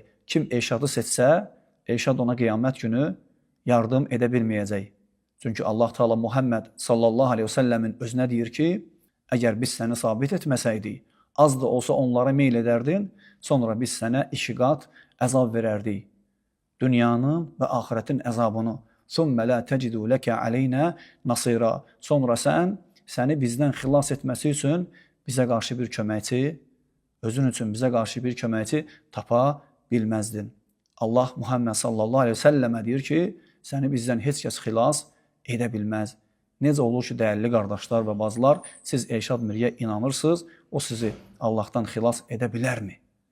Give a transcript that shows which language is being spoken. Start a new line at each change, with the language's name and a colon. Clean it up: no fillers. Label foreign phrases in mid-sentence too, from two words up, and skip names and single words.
Azerbaijani: Kim Elşadı seçsə, Elşad ona qiyamət günü yardım edə bilməyəcək. Çünki Allah Teala Muhammed
Arabic: صلى الله عليه وسلم
Azerbaijani: özünə deyir ki, əgər biz səni sabit etməsəydik, az da olsa onlara meyl edərdin, sonra biz sənə 2 qat əzab verərdik. Dünyanın və axirətin əzabını.
Arabic: ثُمَّ لَا تَجِدُ لَكَ عَلَيْنَا نَصِيرًا.
Azerbaijani: Sonra səni bizdən xilas etməsi üçün bizə qarşı bir köməkçi, özün üçün bizə qarşı bir köməkçi tapa bilməzdin. Allah Muhammed
Arabic: صلى الله عليه وسلم
Azerbaijani: deyir ki, səni bizdən heç kəs xilas edə bilməz. Necə olur ki, dəyərli qardaşlar və bacılar, siz Elşad Miriyə inanırsınız, o sizi Allahdan xilas edə bilərmi?